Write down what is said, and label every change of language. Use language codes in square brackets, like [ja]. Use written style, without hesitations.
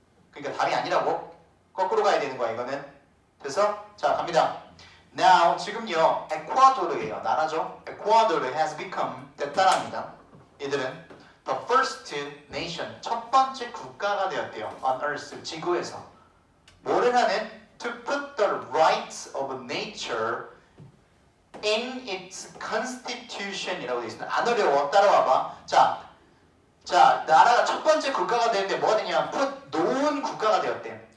[ko] 그러니까 답이 아니라고. 거꾸로 가야 되는 거야 이거는. 그래서 자 갑니다. Now 지금요 에콰도르예요. 나라죠. 에콰도르 [en] has become [ko] 됐다랍니다. 이들은 [en] the first nation [ko] 첫 번째 국가가 되었대요. [en] On Earth [ko] 지구에서 뭐를 하는? [en] To put the rights of nature in its constitution이라고 [ko] 되어 있습니다. 안 어려워. 따라와봐. 자 나라가 첫 번째 국가가 되는데 뭐가 되냐? put 놓은 국가가 되었대.